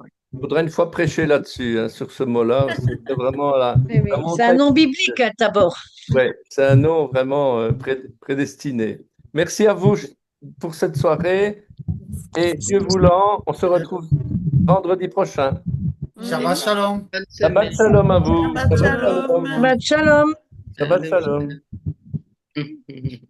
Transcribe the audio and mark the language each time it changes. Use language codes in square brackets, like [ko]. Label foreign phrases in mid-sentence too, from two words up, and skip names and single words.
[fr] il faudrait une fois prêcher là-dessus, hein, sur ce mot-là. C'est vraiment la Eh oui. C'est un montagne. nom biblique, Tabor. Ouais, c'est un nom vraiment prédestiné. Merci à vous pour cette soirée. Et Dieu voulant, on se retrouve vendredi prochain. [he] שבת שלום. שבת שלום [fr] à vous. [he] שבת שלום. שבת שלום. שבת שלום.